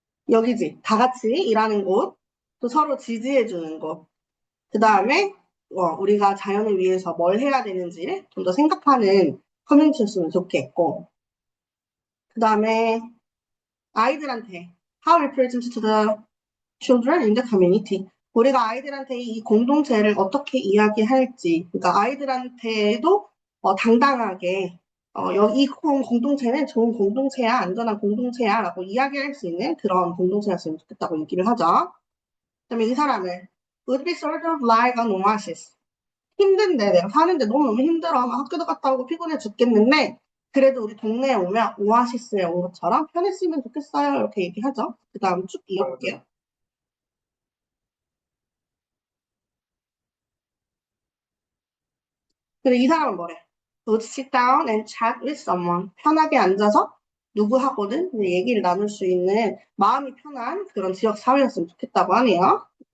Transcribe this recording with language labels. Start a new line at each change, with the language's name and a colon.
Korean: 여기지. 다 같이 일하는 곳, 또 서로 지지해주는 곳. 그 다음에 우리가 자연을 위해서 뭘 해야 되는지를 좀 더 생각하는 커뮤니티였으면 좋겠고. 그 다음에 아이들한테
English: How we present to the children in the community.
Korean: 우리가 아이들한테 이 공동체를 어떻게 이야기할지, 그러니까 아이들한테도 당당하게 이 공동체는 좋은 공동체야, 안전한 공동체야 라고 이야기할 수 있는 그런 공동체였으면 좋겠다고 얘기를 하죠. 그다음에 이 사람을
English: would be sort of like an oasis.
Korean: 힘든데 내가 사는데 너무너무 힘들어. 막 학교도 갔다 오고 피곤해 죽겠는데 그래도 우리 동네에 오면 오아시스에 온 것처럼 편했으면 좋겠어요. 이렇게 얘기하죠. 그 다음 쭉 이어볼게요. 근데 이 사람은 뭐래?
English: Would sit down and chat with someone.
Korean: 편하게 앉아서 누구하고든 얘기를 나눌 수 있는 마음이 편한 그런 지역 사회였으면 좋겠다고 하네요.